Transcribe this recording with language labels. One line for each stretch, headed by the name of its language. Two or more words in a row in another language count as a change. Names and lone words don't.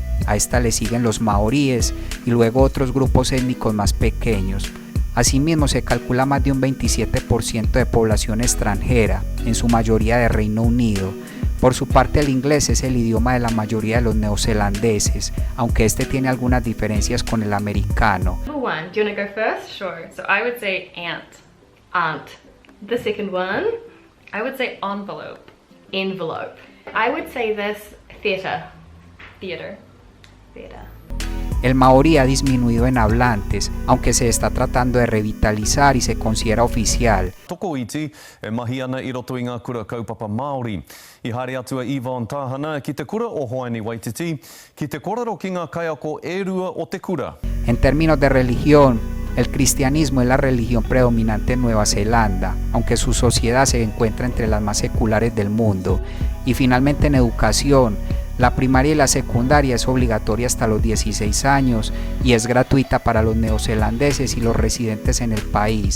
Spanish: A esta le siguen los maoríes y luego otros grupos étnicos más pequeños. Asimismo, se calcula más de un 27% de población extranjera, en su mayoría de Reino Unido. Por su parte, el inglés es el idioma de la mayoría de los neozelandeses, aunque este tiene algunas diferencias con el americano.
English: Number one, do you want to go first? Sure. So I would say ant, aunt. The second one, I would say envelope, envelope. I would say this, theatre, theatre, theatre.
Spanish: El maorí ha disminuido en hablantes, aunque se está tratando de revitalizar y se considera oficial.
Māori: Toko iti, mahi ana I roto I ngā kura kaupapa Māori. I haere atua Ivan Tahana ki te kura o Hoani Waititi, ki te korero ki ngā kaiako e rua o te kura.
Spanish: En términos de religión, el cristianismo es la religión predominante en Nueva Zelanda, aunque su sociedad se encuentra entre las más seculares del mundo. Y finalmente en educación, la primaria y la secundaria es obligatoria hasta los 16 años y es gratuita para los neozelandeses y los residentes en el país.